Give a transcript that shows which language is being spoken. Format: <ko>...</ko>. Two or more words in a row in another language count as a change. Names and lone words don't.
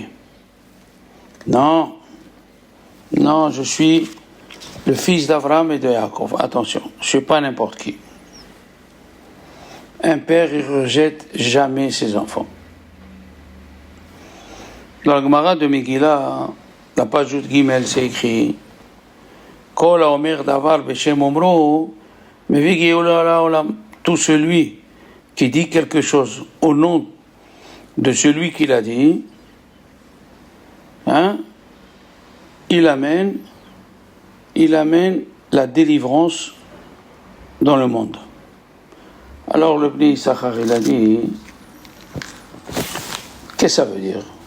<fr>Non, non, je suis le fils d'Abraham et de Yaakov. Attention, je ne suis pas n'importe qui. Un père, il ne rejette jamais ses enfants. Dans la Gemara de Megillah, la page de Gimel, c'est écrit</fr> <he>כל האומר דבר בשם אומרו, מביא גאולה לעולם.</he> <fr>Tout celui qui dit quelque chose au nom de celui qui l'a dit, il amène la délivrance dans le monde. Alors le Bnei Issachar, il a dit, qu'est-ce que ça veut dire?</fr>